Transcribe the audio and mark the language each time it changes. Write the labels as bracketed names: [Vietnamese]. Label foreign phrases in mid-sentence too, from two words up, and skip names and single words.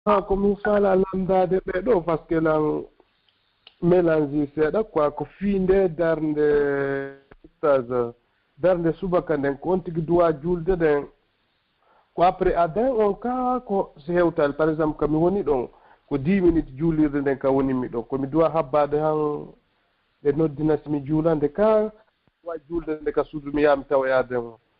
[Fula] ko mi fala landade ɓe ɗo [French] par ce que [Fula] lan mélange seeɗa quoi ko fiinde darnde stage darnde subaka nden ko on tigi duwa julde ɗen ko après adin on ka ko so hewtal [French] par exemple [Fula] kami woni ɗon ko 10 minutes juulirde nden ka wonimi ɗon komi duwa habbade han ɓe noddina simi juulande ka wa julde nde ka suudu mi yami tawoyade o